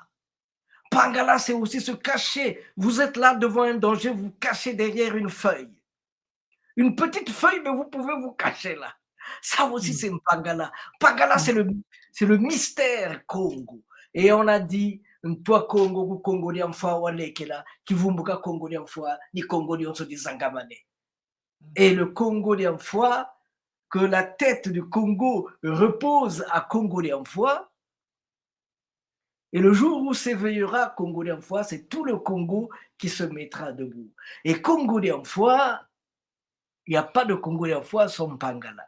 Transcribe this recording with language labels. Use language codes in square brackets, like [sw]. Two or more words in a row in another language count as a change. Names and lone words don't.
[fr] Mpangala, c'est aussi se cacher. Vous êtes là devant un danger, vous cachez derrière une feuille. Une petite feuille, mais vous pouvez vous cacher là. Ça aussi, c'est Mpangala. Mpangala, c'est le mystère Congo. Et on a dit, toi Congo, Congo Liamfa, Walekela, Kivumbuka Congo Liamfa, ni Congo Liamso di Zangamane. Et le Congo Liamfa, que la tête du Congo repose à Congo Liamfa. Et le jour où s'éveillera Congo Liamfa, c'est tout le Congo qui se mettra debout. Et Congo Liamfa, il n'y a pas de Congolais en foi sans Mpangala.